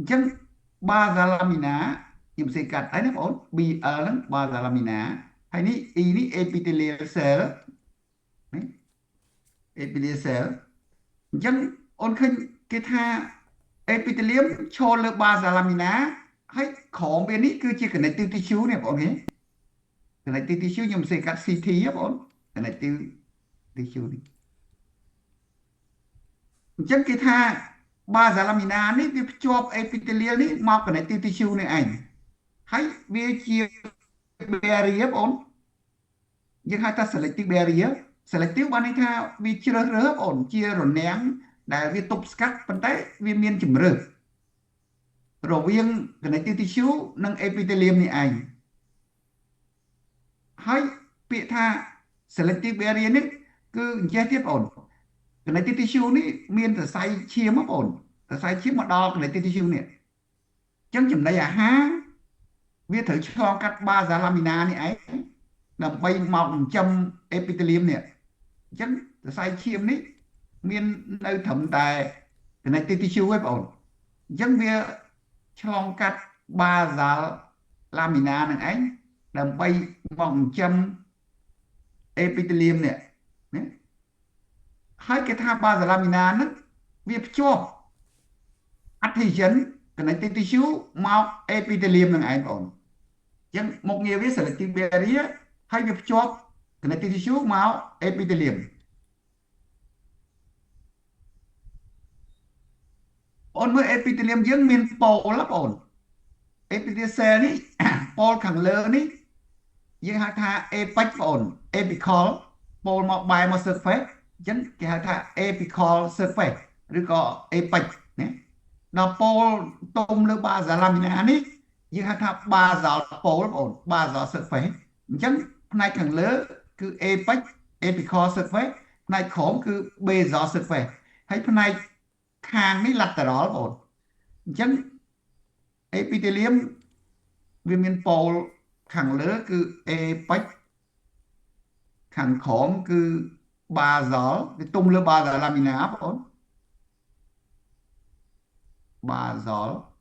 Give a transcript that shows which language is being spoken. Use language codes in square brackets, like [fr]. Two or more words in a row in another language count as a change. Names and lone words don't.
[km] ញ្ចឹង [en] basal lamina [km] ខ្ញុំសេកាត់ហើយណាបង BL ហ្នឹង [en] basal lamina [km] ហើយនេះ E នេះ [en] epithelial cell [km] នេះ [en] epithelial cell [km] អញ្ចឹងអូនឃើញគេថា epithelium ឈរលើ [en] basal lamina [km] ហើយក្រោមវានេះគឺជា [en] connective tissue [km] នេះបងឃើញ [en] connective tissue [km] ខ្ញុំសេកាត់ CT បង [en] connective tissue [km] នេះ អញ្ចឹងគេថា [en] basal lamina [km] នេះវាភ្ជាប់ epithelial នេះមក [en] connective tissue [km] នេះឯងហើយវាជា barrier បងយើងហៅថា [en] selective barrier [km] selective បានន័យថាវាជ្រើសរើសបងជារនាំងដែលវាទប់ស្កាត់ប៉ុន្តែវាមានជម្រើសរវាង [en] connective tissue [km] និង epithelium នេះឯង ហើយពាក្យថា [en] selective barrier [km] នេះគឺអញ្ចេះទៀតបង [en] connective tissue [km] នេះមានសរសៃឈាមបង សរសៃឈាមមកដល់ [en] connective tissue [km] នេះអញ្ចឹងចំណីអាហារវាត្រូវឆ្លងកាត់ [en] basal lamina [km] នេះឯងដើម្បីមកចិញ្ចឹម epithelium នេះអញ្ចឹងសរសៃឈាមនេះមាននៅត្រឹមតែ [en] connective tissue [km] ឯងបងអញ្ចឹងវាឆ្លងកាត់ [en] basal lamina [km] នឹងឯងដើម្បីមកចិញ្ចឹម epithelium នេះណា ហើយគេថា [en] basal lamina [km] ហ្នឹងវាភ្ជាប់អត្ថិជន [en] connective tissue [km] មក epithelium នឹងឯងបងអញ្ចឹងមុខងារវា [en] selective barrier [km] ហើយវាភ្ជាប់ [en] connective tissue [km] មក epithelium បងមើល epithelium យើងមានប៉ូលបង epithelial cell នេះប៉ូលខាងលើនេះយើងហៅថា apex បង apical ប៉ូលមកបែរមក surface អញ្ចឹងគេហៅថា [en] apical surface [km] ឬក៏ apex ណាដល់ប៉ូលទុំលើ basal lamina នេះ យើងហៅថា [en] basal pole [km] បង [en] basal surface [km] អញ្ចឹងផ្នែកខាងលើគឺ [en] apex apical surface [km] ផ្នែកក្រោមគឺ [en] basal surface [km] ហើយផ្នែកខាងនេះ lateral បងអញ្ចឹង epithelium វាមានប៉ូលខាងលើគឺ apex ខាងក្រោមគឺ basal វាទុំលើ [en] basal lamina [km] បង basal